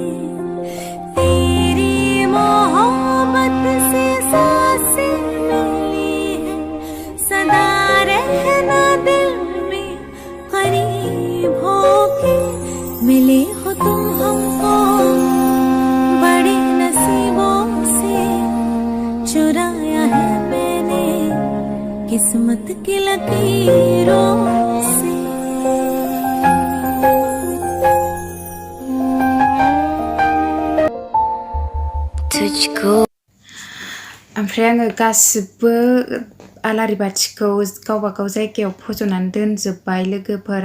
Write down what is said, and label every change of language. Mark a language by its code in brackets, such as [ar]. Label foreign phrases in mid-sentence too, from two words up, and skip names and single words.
[hi] तेरी मोहब्बत से सांसें मिली है, सदा रहना दिल में करीब होके। मिले हो तुम हमको बड़े नसीबों से, चुराया है मैंने किस्मत की लकीरों से। [brx] ओमफ्राय आङो गासिबो आलारि बाथिखौ गावबा गाव जायगायाव फज'नानै दोनजोब्बाय लोगोफोर।